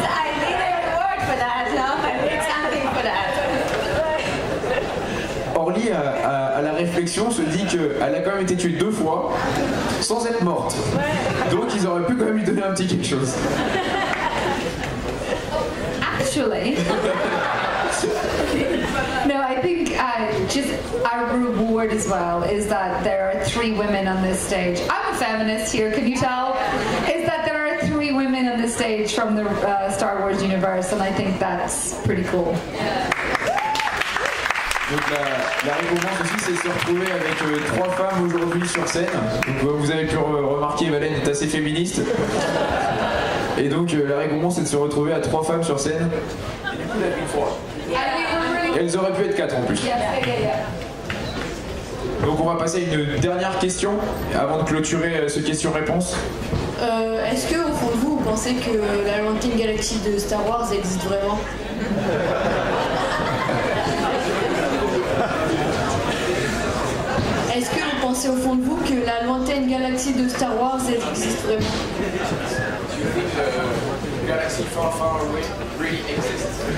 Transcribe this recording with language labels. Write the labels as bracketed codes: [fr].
[en] I need a reward for that. No, I need something for that. [fr] Orly, à la réflexion, se dit qu'elle a quand même été tuée 2 fois sans être morte. Donc ils auraient pu quand même lui donner un petit quelque chose. [en] Actually. No, I think just our reward as well is that there are 3 women on this stage. I'm a feminist here, can you tell? Is that there are 3 women on this stage from the Star Wars universe, and I think that's pretty cool. [fr] Donc la récompense aussi, c'est de se retrouver avec 3 femmes aujourd'hui sur scène. Donc vous avez pu remarquer, Valène est assez féministe. Et donc la récompense, c'est de se retrouver à 3 femmes sur scène. Et du coup, la une fois. Elles auraient pu être 4 en plus. Donc on va passer à une dernière question avant de clôturer ce question-réponse. Est-ce que au fond de vous, vous pensez que la lointaine galaxie de Star Wars existe vraiment? Est-ce que vous pensez au fond de vous que la lointaine galaxie de Star Wars elle existe vraiment? [en] Do you think the galaxy far, far away really exists?